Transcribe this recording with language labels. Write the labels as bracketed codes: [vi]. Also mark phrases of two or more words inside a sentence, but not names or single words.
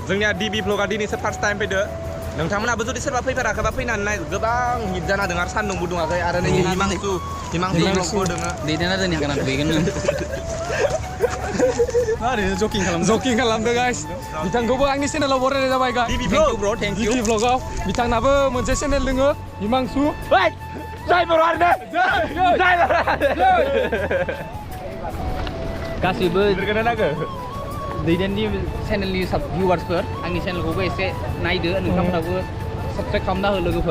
[brx] जोंनिया DB vlogआ दिनैसो [en] first time [brx] फैदो नोंथांमोनाबो जुदि सोरबा फैफेराखैबा फैनानै नाय गोबां हिट जाना दं आरो सान्दुंबो दुङाखै आरो नै हिमांसु vlogबो दोङो दैदेना दोननि हागोन आं दुगैगोन जकिं खालामदो गाइस बिथांखौबो आंनि चेनेलाव बरायनाय जाबाय गाइस [en] DB vlog bro thank you [brx] DB vlogआव बिथांनाबो मोनसे चेनेल दोङो हिमांसु जय बर' आरो गासिबो दैदेननि चेनेलनि भिउवार्सफोर आंनि चेनेलखौबो एसे नायदो नोंथांमोनाबो साबस्क्राइब खालामना हो लोगोफोर